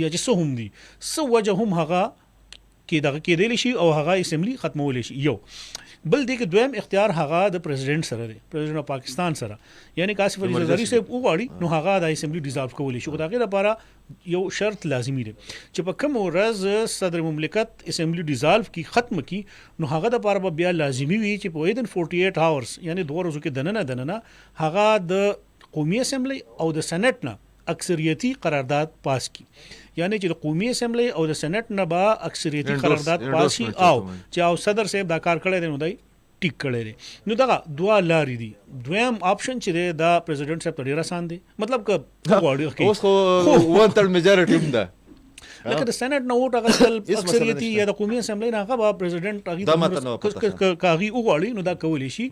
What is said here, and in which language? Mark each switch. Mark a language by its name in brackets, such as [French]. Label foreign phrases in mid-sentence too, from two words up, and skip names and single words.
[Pashto] یا چې څه هم دي څه وجه هم هغه کې دغه کېدلی شي او هغه اسمبلی ختمولی شي یو بل دی کې دویم اختیار هغه د پریزیډنټ سره دی پریزیډنټ اف پاکستان سره یعنی کاسف علي زرداری صاحب وغواړي نو هغه د [English] assembly dissolve [Pashto] کولی شي خو د هغې لپاره یو شرط لازمي دی چې په کوم ورځ صدر مملکت [English] assembly dissolve [Pashto] کی ختم کی نو هغه د لپاره بیا لازمي وي چې په [English] within 48 hours [Pashto] یعنی 2 ورځو کې دننه هغه د قومي اسمبلی او د سېنات نه اکثریتی قرارداد پاس کی یعنی چې د قومي اسمبلی او د سېنات نه با اکثریتی قرارداد پاس شي او چې او صدر صاحب دا کار کړی دی نو دی ټیک کړی دی. نو دغه دوه لارې دي. دویم اپشن چې دی دا پریزیډنټ صاحب ته ډېر اسان دی، مطلب که غواړي اوس خو 1/3 میجارټي هم ده، لکه د سېنات نه ووټ اخیستل اکثریتي یا د قومي اسمبلی نه هغه به پریزیډنټ هغې کاغي وغواړي نو دا کولی شي.